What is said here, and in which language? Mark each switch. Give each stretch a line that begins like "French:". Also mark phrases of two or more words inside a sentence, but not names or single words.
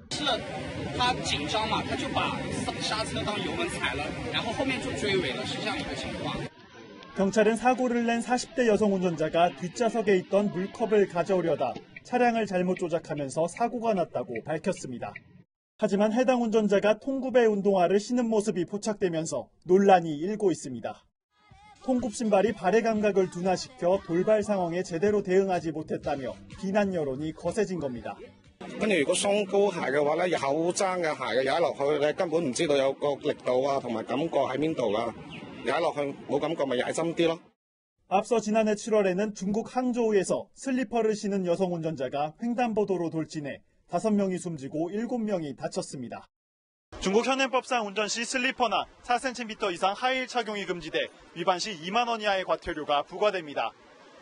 Korean: 경찰은 사고를 낸 40대 여성 운전자가 뒷좌석에 있던 물컵을 가져오려다 차량을 잘못 조작하면서 사고가 났다고 밝혔습니다. 하지만 해당 운전자가 통굽에 운동화를 신은 모습이 포착되면서 논란이 일고 있습니다. 통굽 신발이 발의 감각을 둔화시켜 돌발 상황에 제대로 대응하지 못했다며 비난 여론이 거세진 겁니다.
Cantonese: 跟住如果鬆高鞋嘅話咧，厚踭嘅鞋嘅踩落去咧，根本唔知道有個力度啊，同埋感覺喺邊度噶，踩落去冇感覺咪踩深啲咯。
Korean: 앞서 지난해 7월에는 중국 항저우에서 슬리퍼를 신은 여성 운전자가 횡단보도로 돌진해 5명이 숨지고 7명이 다쳤습니다. 중국 현행법상 운전 시 슬리퍼나 4cm 이상 하이힐 착용이 금지돼 위반 시 2만 원 이하의 과태료가 부과됩니다.